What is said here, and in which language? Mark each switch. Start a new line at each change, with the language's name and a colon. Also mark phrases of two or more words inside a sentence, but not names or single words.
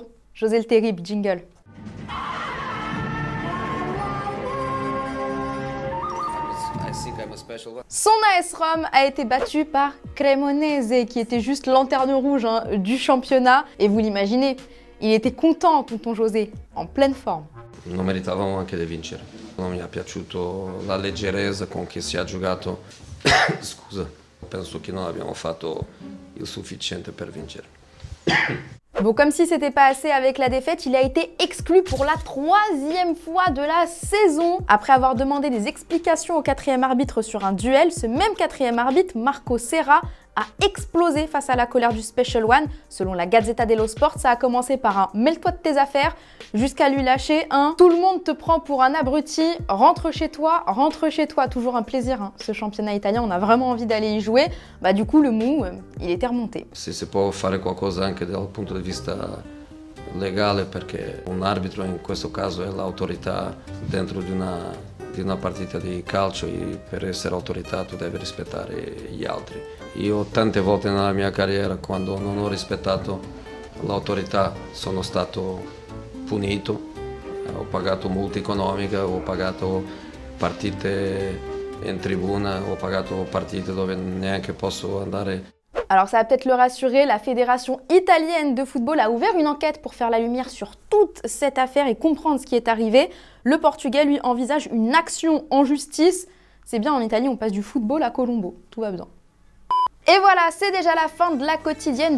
French: José le Terrible, jingle. Son AS Rome a été battu par Cremonese, qui était juste lanterne rouge du championnat. Et vous l'imaginez, il était content, tonton José, en pleine forme.
Italian: Non meritavamo anche di vincere. Non mi è piaciuto la leggerezza con cui si è giocato. Scusa, penso che non abbiamo fatto il sufficiente per vincere.
French: Bon, comme si c'était pas assez avec la défaite, il a été exclu pour la 3e fois de la saison. Après avoir demandé des explications au 4e arbitre sur un duel, ce même 4e arbitre, Marco Serra, a explosé face à la colère du Special One. Selon la Gazzetta dello Sport, ça a commencé par un « mêle-toi de tes affaires » jusqu'à lui lâcher un « tout le monde te prend pour un abruti, rentre chez toi, rentre chez toi ». Toujours un plaisir, ce championnat italien, on a vraiment envie d'aller y jouer. Bah du coup, le mou, il était remonté.
Italian: Se si può fare qualcosa anche dal punto di vista legale, perché un arbitro in questo caso è l'autorità dentro di una partita di calcio e per essere autorità tu devi rispettare gli altri. Io tante volte nella mia carriera, quando non ho rispettato l'autorità, sono stato punito, ho pagato multe economiche, ho pagato partite in tribuna, ho pagato partite dove neanche posso andare.
French: Alors ça va peut-être le rassurer, la Fédération italienne de football a ouvert une enquête pour faire la lumière sur toute cette affaire et comprendre ce qui est arrivé. Le Portugais, lui, envisage une action en justice. C'est bien, en Italie, on passe du football à Colombo. Tout va bien. Et voilà, c'est déjà la fin de la quotidienne.